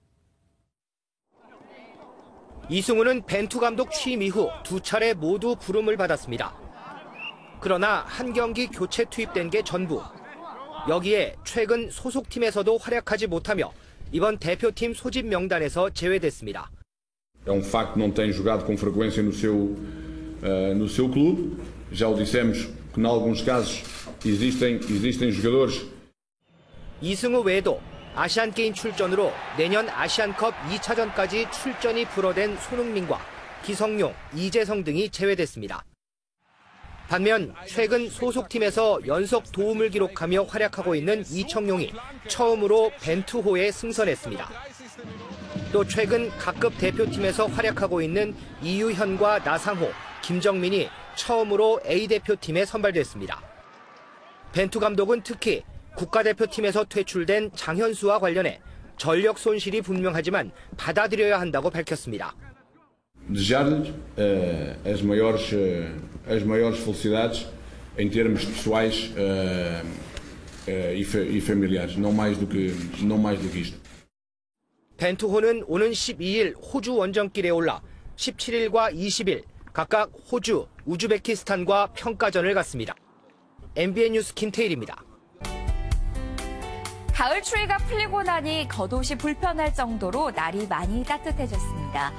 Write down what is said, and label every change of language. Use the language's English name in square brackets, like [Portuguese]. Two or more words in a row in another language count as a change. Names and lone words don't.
[Korean] 이승우는 벤투 감독 취임 이후 2차례 모두 부름을 받았습니다. 그러나 한 경기 교체 투입된 게 전부. 여기에 최근 소속팀에서도 활약하지 못하며 이번 대표팀 소집 명단에서 제외됐습니다. [Portuguese] É facto não tem jogado com frequência no seu clube. Já o dissemos que em alguns casos existem jogadores. [Korean] 이승우 외에도 아시안게임 출전으로 내년 아시안컵 2차전까지 출전이 불어된 손흥민과 기성용, 이재성 등이 제외됐습니다. 반면 최근 소속팀에서 연속 도움을 기록하며 활약하고 있는 이청용이 처음으로 벤투호에 승선했습니다. 또 최근 각급 대표팀에서 활약하고 있는 이유현과 나상호, 김정민이 처음으로 A대표팀에 선발됐습니다. 벤투 감독은 특히 국가대표팀에서 퇴출된 장현수와 관련해 전력 손실이 분명하지만 받아들여야 한다고 밝혔습니다. [Portuguese] Desejar-lhes as maiores felicidades em termos pessoais e familiares, não mais do que isto. [Korean] 벤투호는 오는 12일 호주 원정길에 올라 17일과 20일 각각 호주, 우즈베키스탄과 평가전을 갖습니다. MBN 뉴스 김태일입니다. 가을 추위가 풀리고 나니 겉옷이 불편할 정도로 날이 많이 따뜻해졌습니다.